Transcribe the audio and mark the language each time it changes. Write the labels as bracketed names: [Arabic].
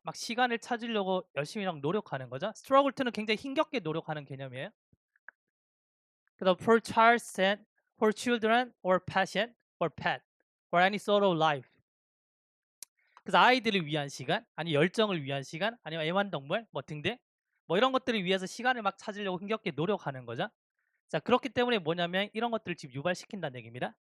[Korean] 막 시간을 찾으려고 열심히 막 노력하는 거죠. struggle to는 굉장히 힘겹게 노력하는 개념이에요. 그다음 [English] for child and for children or passion or pet or any sort of life. [Korean] 그래서 아이들을 위한 시간, 아니 열정을 위한 시간, 아니면 애완동물 뭐 등등 뭐 이런 것들을 위해서 시간을 막 찾으려고 힘겹게 노력하는 거죠. 자, 그렇기 때문에 뭐냐면 이런 것들을 지금 유발시킨다는 얘기입니다.